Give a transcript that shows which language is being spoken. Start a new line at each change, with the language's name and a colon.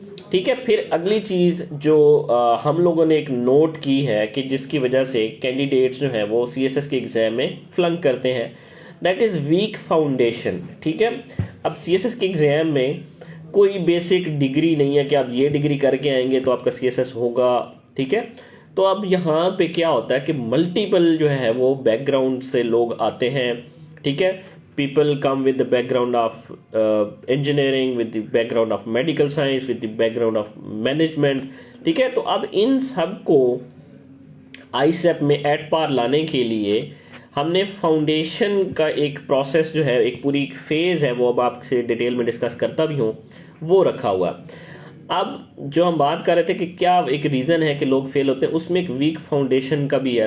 Urdu: ٹھیک ہے, پھر اگلی چیز جو ہم لوگوں نے ایک نوٹ کی ہے کہ جس کی وجہ سے کینڈیڈیٹس جو ہیں وہ سی ایس ایس کے ایگزام میں فلنک کرتے ہیں,
English: That is weak foundation.
Urdu: ٹھیک ہے, اب سی ایس ایس کے ایگزام میں کوئی بیسک ڈگری نہیں ہے کہ آپ یہ ڈگری کر کے آئیں گے تو آپ کا سی ایس ایس ہوگا. ٹھیک ہے, تو اب یہاں پہ کیا ہوتا ہے کہ ملٹیپل جو ہے وہ بیک گراؤنڈ سے لوگ آتے ہیں. ٹھیک ہے,
English: people come with the background of engineering, with the background of medical science, with the background of management.
Urdu: ٹھیک ہے, تو اب ان سب کو آئی سیپ میں ایٹ پار لانے کے لیے ہم نے فاؤنڈیشن کا ایک پروسیس جو ہے ایک پوری فیز ہے وہ اب آپ سے ڈیٹیل میں ڈسکس کرتا بھی ہوں وہ رکھا ہوا. اب جو ہم بات کر رہے تھے کہ کیا ایک ریزن ہے کہ لوگ فیل ہوتے ہیں, اس میں ایک ویک فاؤنڈیشن کا بھی ہے.